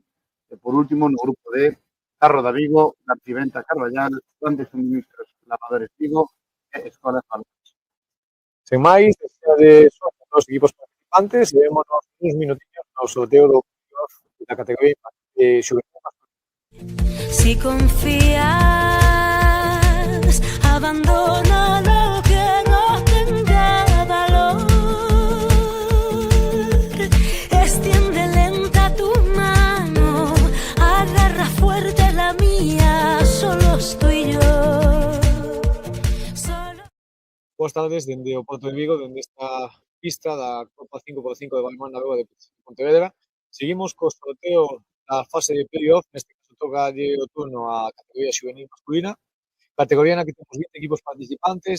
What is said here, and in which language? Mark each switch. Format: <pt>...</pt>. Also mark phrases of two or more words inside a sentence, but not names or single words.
<gl>E por último, no grupo D, Carro da Vigo, Garciventa Carballal, Grandes Suministros Lavadores Vigo e Escolas Balomán. Sen máis, de suerte a todos os equipos participantes, e vémonos uns minutiños no sorteo do playoff da categoría xuvenil.</gl> <es>Si confías, abandona lo que no tenga valor. Extiende lenta tu mano, agarra fuerte la mía, solo estoy yo.</es> <gl>Boas tardes, dende o Porto de Vigo, dende esta pista da Copa 5x5 de Balomán na Beba de Pontevedra. Seguimos co sorteo da fase de playoff, neste caso toca o turno a categoría xuvenil masculina, categoría na que temos 20 equipos participantes.</gl>